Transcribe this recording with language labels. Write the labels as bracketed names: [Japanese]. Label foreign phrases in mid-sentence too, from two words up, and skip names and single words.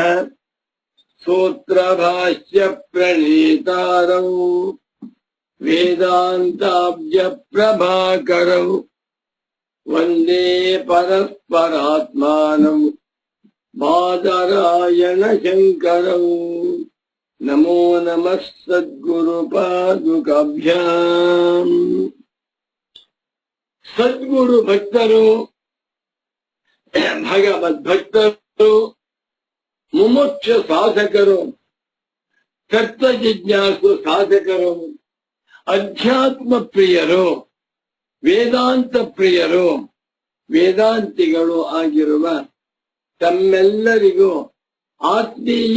[Sanskrit] सूत्रभाष्य प्रणेतारौ वेदान्ताब्ज प्रभाकरौ वन्दे परस्परात्मानौ बादरायण शंकरौ। नमो नमः सद्गुरुपादुकाभ्याम्। [Kannada] सद्गुरु भक्तರು ಭಗವದ್ಭಕ್ತರು ಮುಮುಕ್ಷ ಸಾಧಕರು ತತ್ವ ಜಿಜ್ಞಾಸು ಸಾಧಕರು ಅಧ್ಯಾತ್ಮ ಪ್ರಿಯರು ವೇದಾಂತ ಪ್ರಿಯರು ವೇದಾಂತಿಗಳು ಆಗಿರುವ ತಮ್ಮೆಲ್ಲರಿಗೂ ಆತ್ಮೀಯ